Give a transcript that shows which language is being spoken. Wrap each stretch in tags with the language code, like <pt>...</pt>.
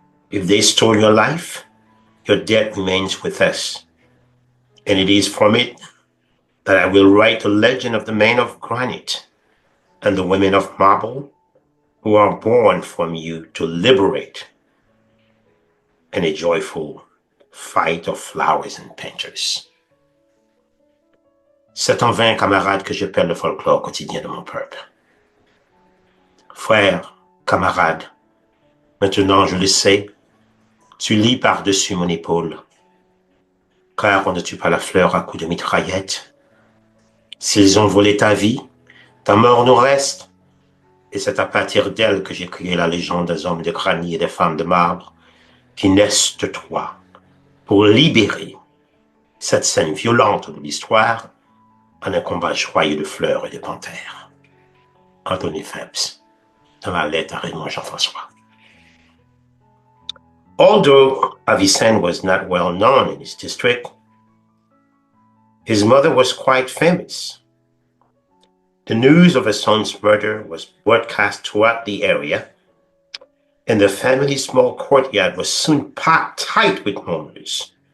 <en>If they stole your life, your debt remains with us, and it is from it that I will write the legend of the men of granite and the women of marble who are born from you to liberate in a joyful fight of flowers and painters.</en> <fr>C'est en vain, camarades, que je perds le folklore quotidien de mon peuple. Frère, camarade, maintenant je le sais, tu lis par-dessus mon épaule, car on ne tue pas la fleur à coups de mitraillette. S'ils ont volé ta vie, ta mort nous reste, et c'est à partir d'elle que j'ai créé la légende des hommes de granit et des femmes de marbre qui naissent de toi pour libérer cette scène violente de l'histoire en un combat joyeux de fleurs et de panthères. Anthony Phelps, dans la lettre à Raymond Jean-Francois.</fr> <en>Although Avicenne was not well known in his district, his mother was quite famous. The news of her son's murder was broadcast throughout the area, and the family's small courtyard was soon packed tight with mourners.</en>